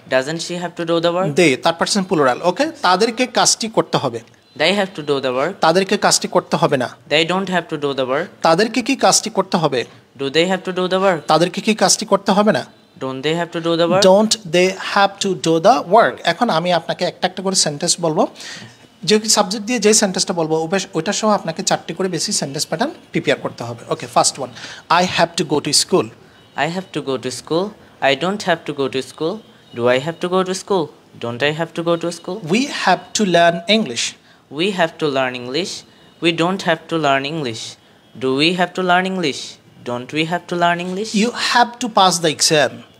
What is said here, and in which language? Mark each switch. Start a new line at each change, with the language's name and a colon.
English: Doesn't she have to do the work? They third person plural,
Bangla: ওকে? তাদেরকে কাজটি করতে হবে,
English: They have to do the work.
Bangla: তাদেরকে কাজটি করতে হবে না।
English: They don't have to do the work.
Bangla: তাদেরকে কি কাজটি করতে হবে?
English: Do they have to do the work?
Bangla: তাদেরকে কি কাজটি করতে হবে না?
English: Don't they have to do the work? Don't they have to do the work.
Bangla: এখন আমি আপনাকে একটা একটা করে সেন্টেন্স বলবো, যে সাবজেক্ট দিয়ে যে সেন্টেন্সটা বলবো ওইটা সহ আপনাকে 4টি করে বেসিক সেন্টেন্স প্যাটার্ন প্রিপেয়ার করতে হবে।
English: Okay, first one, I have to go to school. I have to go to school. I don't have to go to school. Do I have to go to school? Don't I have to go to school? We have to learn English. We have to learn English. We don't have to learn English. Do we have to learn English? Don't we have to learn English? You have to pass the exam.